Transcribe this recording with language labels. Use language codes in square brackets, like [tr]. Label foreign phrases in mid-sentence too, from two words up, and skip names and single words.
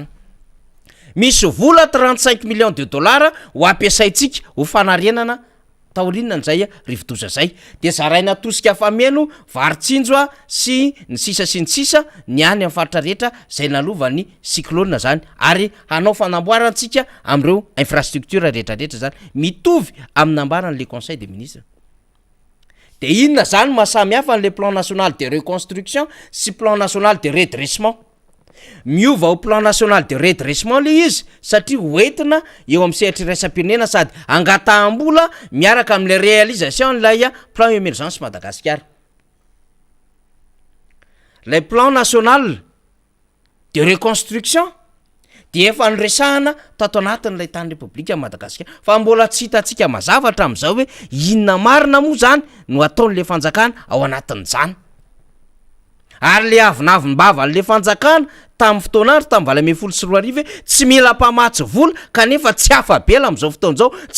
[mg] Misy vola 35 [fr] millions de dollars [mg] ho ampiasaitsika ho fanarenana taorinana zay rivodoza zay. De zaraina tosika fameno varitsinjo sy ny sisa sy ny sisa ny any amin'ny faritra rehetra zay nalovany cyclone zany ary hanao fanamboarantsika am'ireo infrastructure rehetrarehetra zany mitovy amin'ny nambaran'le [fr] conseil des ministres. [mg] De inona zany mahasamy hafa n'le [fr] plan national de reconstruction [mg] sy [fr] plan national de redressement. [mg] Miova [fr] au plan national de redressement [mg] le izy satria hoentina eo amin'ny sehatra iraisam-pirenena sady angataham-bola miaraka amin'le réalisation lay plan émergence Madagasikara. [fr] Le plan national de reconstruction [mg] de efa nyresahana tato anatin'ilay tany repoblika Madagasikara fa mbola tsy hitantsika mazavatra amin'izao hoe inona marina moa zany no ataon'le fanjakana ao anatin'izany. Ary le avinavim-bava le fanjakana tamin'ny fotoanandro tamin'ny 2014 tsy mila mpamatsy vola kanefa tsy afabela amin'izao fotoan'izao tsy